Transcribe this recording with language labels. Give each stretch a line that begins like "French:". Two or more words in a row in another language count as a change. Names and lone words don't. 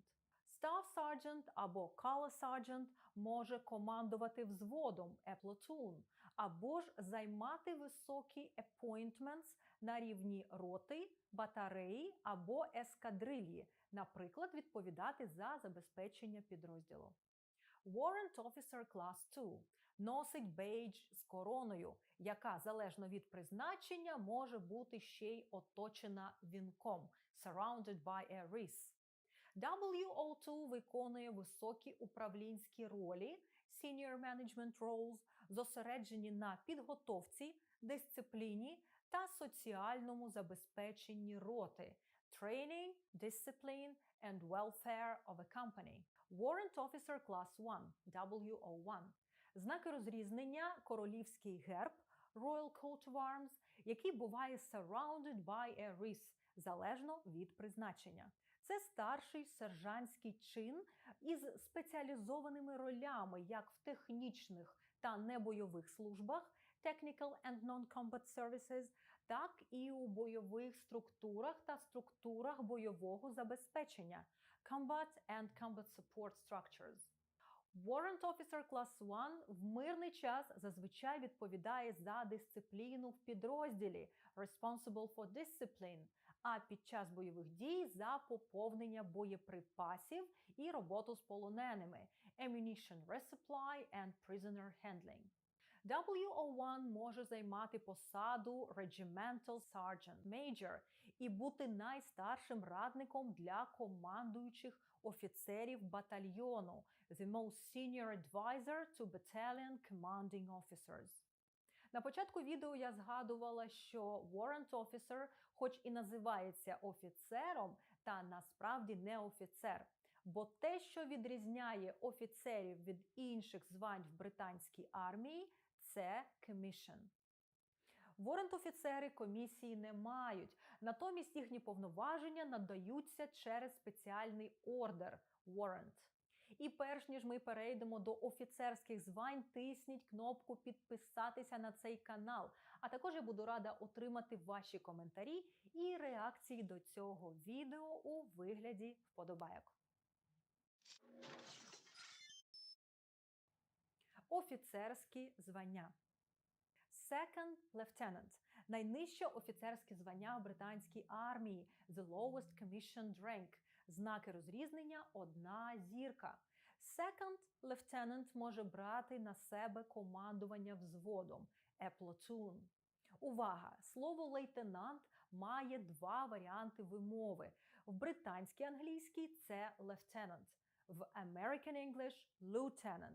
English: Staff Sergeant
Ukrainian: або
English: Color Sergeant
Ukrainian: може командувати взводом,
English: a platoon,
Ukrainian: або ж займати високі appointments на рівні роти, батареї або ескадрильї, наприклад, відповідати за забезпечення підрозділу.
English: Warrant Officer Class 2 носить бейдж з короною, яка, залежно від призначення, може бути ще й оточена вінком, surrounded by a wreath.
Ukrainian: WO2 виконує високі управлінські ролі,
English: senior management roles,
Ukrainian: зосереджені на підготовці, дисципліні та соціальному забезпеченні роти,
English: training, discipline and welfare of a company. Warrant Officer Class 1, WO1.
Ukrainian: Знаки розрізнення – королівський герб,
English: Royal Coat of Arms,
Ukrainian: який буває
English: surrounded by a wreath,
Ukrainian: залежно від призначення. Це старший сержантський чин із спеціалізованими ролями як в технічних та небойових службах,
English: Technical and Non-Combat Services,
Ukrainian: так і у бойових структурах та структурах бойового забезпечення,
English: Combat and Combat Support Structures. Warrant Officer Class 1
Ukrainian: в мирний час зазвичай відповідає за дисципліну в підрозділі,
English: responsible for discipline,
Ukrainian: а під час бойових дій за поповнення боєприпасів і роботу з полоненими,
English: ammunition resupply and prisoner handling.
Ukrainian: WO1 може займати посаду
English: Regimental Sergeant Major
Ukrainian: і бути найстаршим радником для командуючих офіцерів батальйону,
English: the most senior advisor to battalion commanding officers.
Ukrainian: На початку відео я згадувала, що
English: Warrant Officer
Ukrainian: хоч і називається офіцером, та насправді не офіцер. Бо те, що відрізняє офіцерів від інших звань в британській армії, це commission. Warrant-офіцери комісії не мають, натомість їхні повноваження надаються через спеціальний ордер – warrant. І перш ніж ми перейдемо до офіцерських звань, тисніть кнопку «Підписатися» на цей канал. А також я буду рада отримати ваші коментарі і реакції до цього відео у вигляді вподобайок. Офіцерські звання.
English: Second Lieutenant
Ukrainian: – найнижче офіцерське звання в британській армії,
English: the lowest commissioned rank,
Ukrainian: знаки розрізнення – 1 зірка.
English: Second Lieutenant
Ukrainian: може брати на себе командування взводом,
English: a platoon.
Ukrainian: Увага! Слово лейтенант має 2 варіанти вимови. В британській англійській це lieutenant, в
English: American English –
Ukrainian: lieutenant.